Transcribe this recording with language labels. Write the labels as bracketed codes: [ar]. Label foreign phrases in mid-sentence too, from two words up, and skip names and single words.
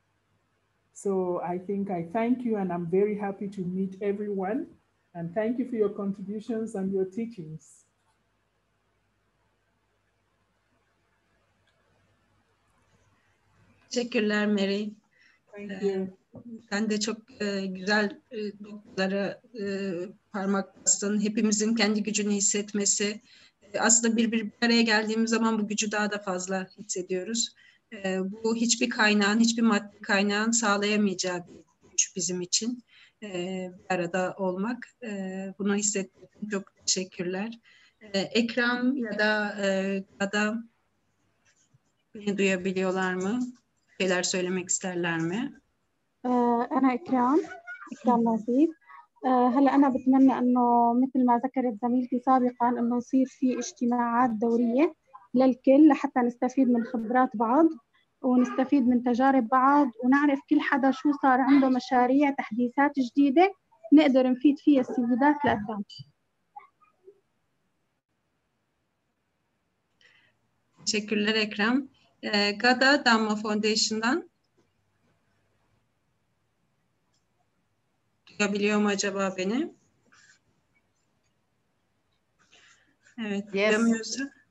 [en] So I think I thank you, and I'm very happy to meet everyone. And thank you for your contributions and your teachings. [tr] Teşekkürler Mary. [en] Thank you. [tr] Sen de çok güzel noktalara parmak bastın. Hepimizin kendi gücünü hissetmesi. Aslında bir araya geldiğimiz zaman bu gücü daha da fazla hissediyoruz. Bu hiçbir kaynağın, hiçbir maddi kaynağın sağlayamayacağı bir güç bizim için. Bir arada olmak. Bunu hissettim. Çok teşekkürler. Ekrem ya da Ada beni duyabiliyorlar mı? Şeyler söylemek isterler mi? [ar] أنا إكرام نصيب. هلا أنا بتمنى إنه مثل ما ذكرت زميلتي سابقا إنه يصير في اجتماعات دورية للكل لحتى نستفيد من خبرات بعض ونستفيد من تجارب بعض ونعرف كل حدا شو صار عنده مشاريع تحديثات جديدة نقدر نفيد فيها السيدات لقدام. [tr] Teşekkürler Ekrem. Gada Damma Foundation'dan duyabiliyor mu acaba beni? Evet, duyamıyorsa.